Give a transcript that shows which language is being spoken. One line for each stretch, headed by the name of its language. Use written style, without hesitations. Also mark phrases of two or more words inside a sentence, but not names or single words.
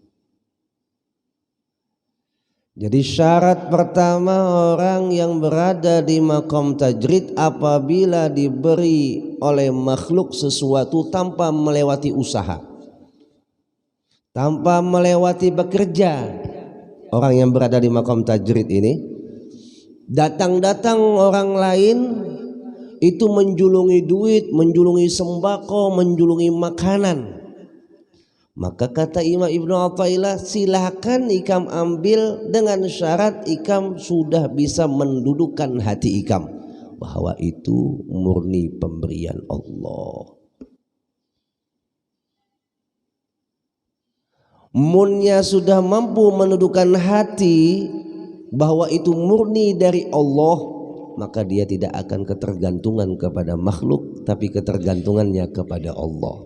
Indonesian: Jadi syarat pertama orang yang berada di maqam tajrid apabila diberi oleh makhluk sesuatu tanpa melewati usaha, tanpa melewati bekerja. Orang yang berada di maqam tajrid ini, datang-datang orang lain itu menjulungi duit, menjulungi sembako, menjulungi makanan, maka kata Imam Ibnu Athaillah, silakan ikam ambil dengan syarat ikam sudah bisa mendudukkan hati ikam bahwa itu murni pemberian Allah. Munnya sudah mampu menundukkan hati bahwa itu murni dari Allah, maka dia tidak akan ketergantungan kepada makhluk, tapi ketergantungannya kepada Allah.